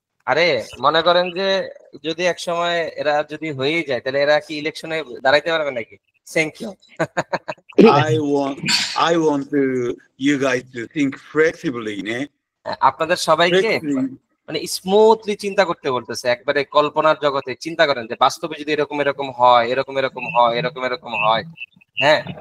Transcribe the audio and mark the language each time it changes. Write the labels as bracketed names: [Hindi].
[Bangla] আরে মনে করেন যে যদি এক সময় এরা যদি হয়ে যায় তাহলে এরা কি ইলেকশনে দাঁড়াইতে পারবে নাকি? [English] Thank you. I want you guys to think flexibly নে। [Bangla] আপনাদের সবাইকে মানে স্মুথলি চিন্তা করতে বলতেছে, একবারে কল্পনার জগতে চিন্তা করেন যে বাস্তবে যদি এরকম হয়, এরকম হয়, হ্যাঁ।